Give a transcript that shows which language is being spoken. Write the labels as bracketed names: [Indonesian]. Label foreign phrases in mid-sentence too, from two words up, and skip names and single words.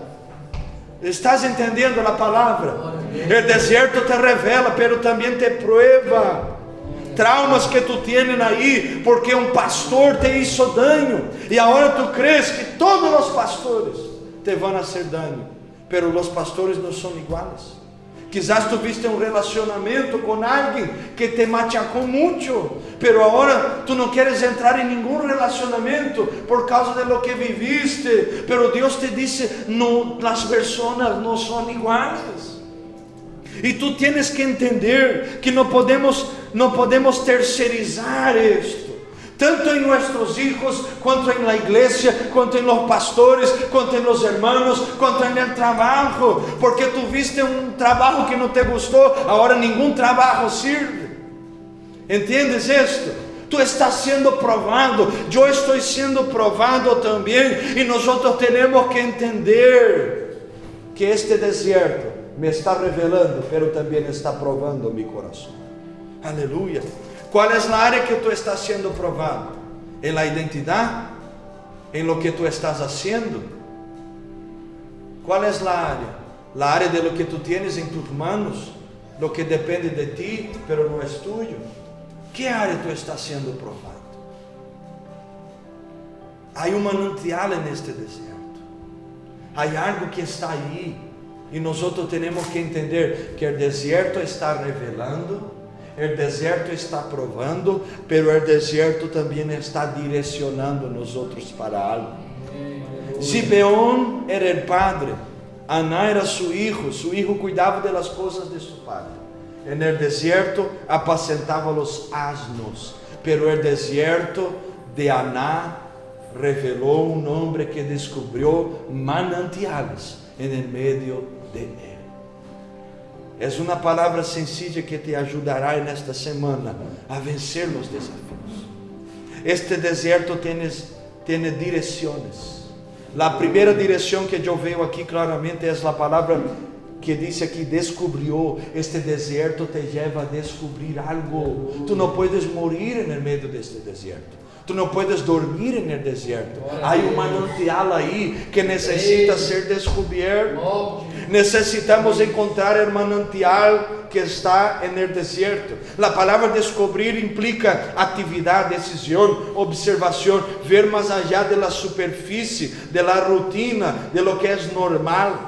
[Portuguese] Estás entendendo a palavra? O deserto te revela, pero também te prueba. Traumas que tu tienes aí, porque um pastor [Spanish] te hizo daño, [Portuguese] e agora tu crees que todos os pastores te vão fazer daño, pero os pastores não são iguais. [Spanish] Quizás tuviste [Portuguese] um relacionamento com alguém que te machacou muito, pero agora tu não queres entrar em nenhum relacionamento por causa de [Spanish] lo que viviste, [Portuguese] pero Deus te disse, no, as pessoas não são iguais. E tu tienes que entender que não podemos terceirizar isto, tanto em nossos hijos, quanto em la igreja, quanto em los pastores, quanto em [Spanish] los hermanos, [Portuguese] quanto em el trabalho, porque tu viste um trabalho que não te gostou, agora nenhum trabalho sirve. [Spanish] ¿Entiendes esto? [Portuguese] Tu estás sendo provado, eu estou sendo provado também, e nós temos que entender que este deserto me está revelando, pero também está provando meu coração. Aleluia. Qual é a área que tu estás sendo provado? Em la identidade? [Spanish] Em lo que tu estás haciendo? [Portuguese] Qual é a área? A área de [Spanish] lo que tu tienes em tus manos, lo que depende de ti, pero [Portuguese] não é [Spanish] tuyo. [Portuguese] Que área tu estás sendo provado? Há um manantial neste deserto. Há algo que está aí. E nós temos que entender que o deserto está revelando, o deserto está provando, pero o deserto também está direcionando nós outros para algo. Zibeón era o padre, Aná era seu filho cuidava das coisas de seu padre. No deserto apacentava os asnos, pero o deserto de Aná revelou um homem que descobriu [Spanish] manantiales en [Portuguese] meio de Él. É uma palavra sencilla que te ajudará nesta semana a vencer os desafios. Este deserto tem direções. A primeira direção que eu vejo aqui claramente é a palavra que diz aqui, descobriu. Este deserto te leva a descobrir algo. Tu não [Spanish] puedes morir [Portuguese] no meio deste deserto. Tu não [Spanish] puedes dormir [Portuguese] no deserto. Há um manantial aí que necessita ser descoberto. Necessitamos encontrar o manantial que está no deserto. A palavra descobrir implica atividade, decisão, observação, ver mais allá da superfície, da rotina, de [Spanish] lo que [Portuguese] é normal.